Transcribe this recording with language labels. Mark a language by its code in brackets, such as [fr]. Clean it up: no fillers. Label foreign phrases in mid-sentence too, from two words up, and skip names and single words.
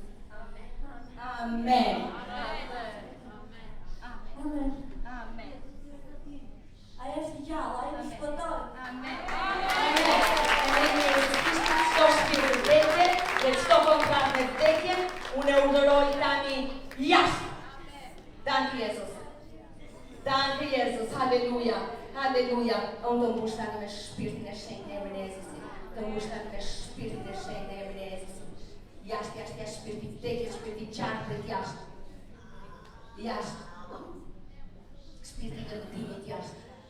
[sq] Amen. Amen. Amen. Ai është gjallë, ai është shpëton. Amen. Çdo shpirt vdekje dhe çdo kontratë me vdekje, unë e urdhëroj tani jashtë. [de] Danke Jezus. Danke Jezus. Halleluja. Halleluja. [sq] Unë të mbush tani me shpirtin e shenjtë në emrin e Jezusit. Të mbush tani me shpirtin e shenjtë në emrin e Jezusit. Jashtë, shpirti vdekje, shpirti qartë, jashtë. Shpirti dëmtimit, jashtë.